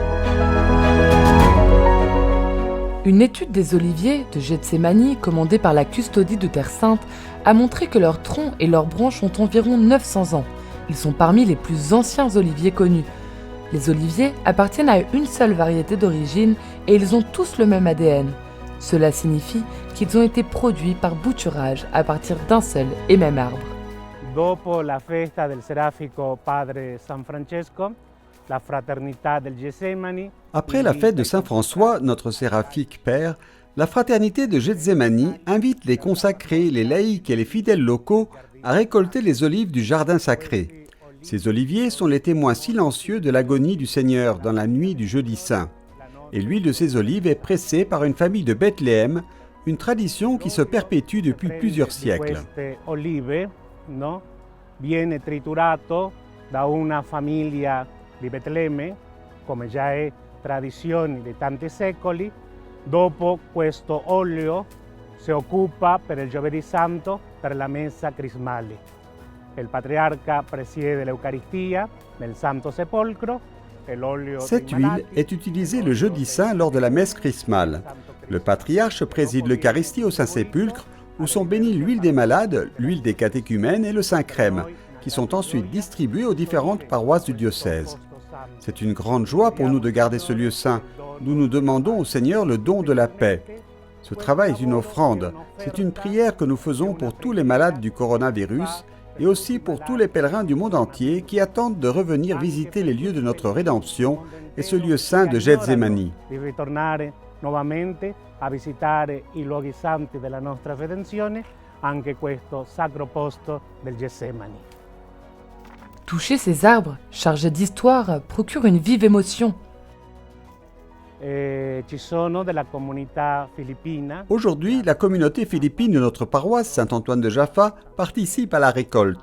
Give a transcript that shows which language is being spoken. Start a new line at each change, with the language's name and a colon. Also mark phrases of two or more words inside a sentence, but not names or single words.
French: Une étude des oliviers de Gethsémani, commandée par la custodie de Terre Sainte, a montré que leurs troncs et leurs branches ont environ 900 ans. Ils sont parmi les plus anciens oliviers connus. Les oliviers appartiennent à une seule variété d'origine et ils ont tous le même ADN. Cela signifie qu'ils ont été produits par bouturage à partir d'un seul et même arbre.
Italian: Dopo la festa del Serafico Padre San Francesco, la fraternità del Getsemani.
French: Après la fête de Saint François, notre séraphique père, la fraternité de Getsemani invite les consacrés, les laïcs et les fidèles locaux à récolter les olives du jardin sacré. Ces oliviers sont les témoins silencieux de l'agonie du Seigneur dans la nuit du jeudi saint. Et l'huile de ces olives est pressée par une famille de Bethléem, une tradition qui se perpétue depuis plusieurs siècles.
Italian: No? Viene triturato da una famiglia di Betlemme, come già è tradizione di tanti secoli. Dopo questo olio si occupa per il Giovedì Santo per la messa crismale. Il patriarca presiede l'Eucaristia nel Santo Sepolcro.
French: Cette huile est utilisée le jeudi saint lors de la messe chrismale. Le patriarche préside l'Eucharistie au Saint-Sépulcre, où sont bénis l'huile des malades, l'huile des catéchumènes et le Saint-Crème, qui sont ensuite distribués aux différentes paroisses du diocèse. C'est une grande joie pour nous de garder ce lieu saint. Nous demandons au Seigneur le don de la paix. Ce travail est une offrande. C'est une prière que nous faisons pour tous les malades du coronavirus et aussi pour tous les pèlerins du monde entier qui attendent de revenir visiter les lieux de notre rédemption et ce lieu saint de Getsemani.
Italian: Nuovamente a visitare i luoghi santi della nostra redenzione, anche questo sacro posto del Getsemani.
French: Toucher ces arbres, chargés d'histoire, procure une vive émotion. Aujourd'hui, la communauté philippine de notre paroisse Saint-Antoine de Jaffa participe à la récolte.